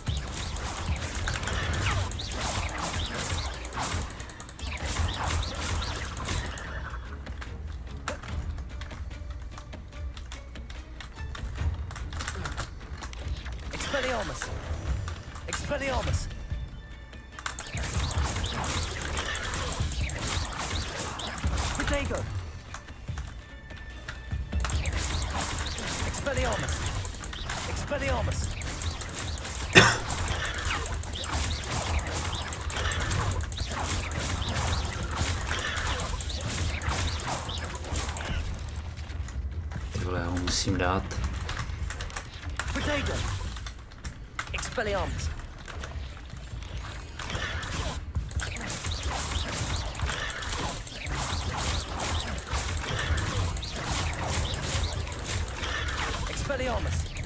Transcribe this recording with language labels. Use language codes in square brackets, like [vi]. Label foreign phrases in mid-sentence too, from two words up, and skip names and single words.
[cs] Expelliarmus. Expelliarmus. Potato. Expelliarmus. Expelliarmus. Tyhle, já ho musím dát. Potato. Expelliarmus. Expelliarmus.